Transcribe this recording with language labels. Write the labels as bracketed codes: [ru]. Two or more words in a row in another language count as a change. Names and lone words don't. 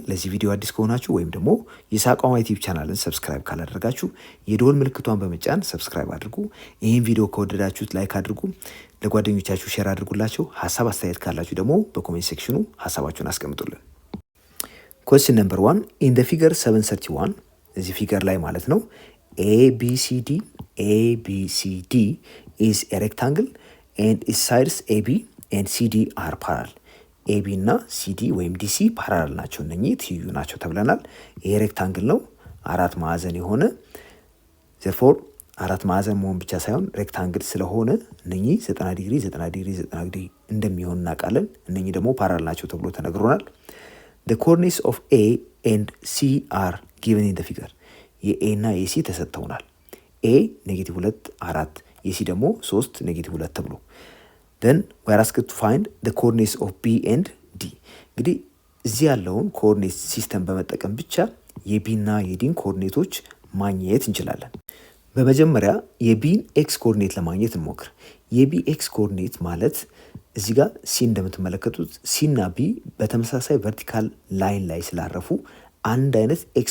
[am] ለዚህ ቪዲዮ አዲስ ከሆናችሁ ወይም ደግሞ የሳቋማ ዩቲዩብ ቻናልን ሰብስክራይብ ካላደረጋችሁ የደወል ምልክቷን በመጫን ሰብስክራይብ አድርጉ። ይህን ቪዲዮ ከወደዳችሁት ላይክ አድርጉ። ለጓደኞቻችሁ ሼር አድርጉላቸው። ሀሳብ አስተያየት ካላችሁ ደግሞ በኮሜንት ሴክሽኑ ሀሳባችሁን አስቀምጡልን። [en] question number 1 in the figure 731 [am] እዚህ ፊገር ላይ ማለት ነው [en] ABCD is a rectangle and its sides AB and CD are parallel. [am] AB እና CD ወይም DC ፓራላል ናቸው። እነኚህ ትይዩ ናቸው ተብለናል። ይሄ ሬክታንግል ነው፣ አራት ማዕዘን የሆነ therefore አራት ማዕዘን መሆን ብቻ ሳይሆን ሬክታንግል ስለሆነ እነኚህ 90 ዲግሪ 90 ዲግሪ 90 ዲግሪ እንደሚሆን እናውቃለን። እነኚህ ደግሞ ፓራላል ናቸው ተብሎ ተነግሮናል። [en] the coordinates of A and C are given in the figure. [am] የA እና የC ተሰጥተውናል። A -2 4 የC ደግሞ 3 -2 ተብሎ [en] then we are asked to find the coordinates of B and D. [am] እንግዲህ እዚህ ያለውን [en] coordinate system [am] በመጠቀም ብቻ የቢ እና የዲን ኮኦርዲኔቶች ማግኘት እንችላለን። በመጀመሪያ የቢን [en] x coordinate [am] ለማግኘት እንሞክር። የቢ [en] x coordinate [am] ማለት እዚህ ጋር ሲ እንደምትመለከቱት ሲ እና ቢ በተመሳሳይ [en] vertical line [am] ላይ ስላረፉ አንድ አይነት ኤክስ